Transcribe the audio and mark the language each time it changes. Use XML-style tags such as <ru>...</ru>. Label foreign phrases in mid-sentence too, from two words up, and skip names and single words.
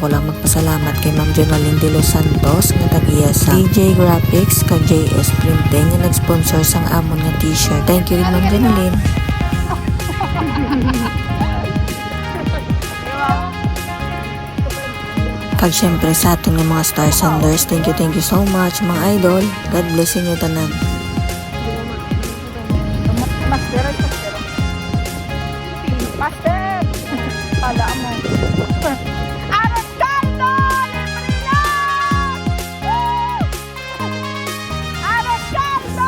<hil>lang magpasalamat kay Ma'am Jonaline De Los Santos nga tagiya sa DJ Graphics kag JS Printing nga nag-sponsor sang amon nga t-shirt.</hil> <en>Thank you</en> <hil>rin Ma'am Jonaline. Kag syempre sa aton nga mga Star Sanders,</hil> <en>thank you so much</en> <hil>mga idol.</hil> <en>God bless</en> <hil>inyo tanan. Master! Pala mo. Aros Caldo! Libre lang! Woo! Aros Caldo!</hil>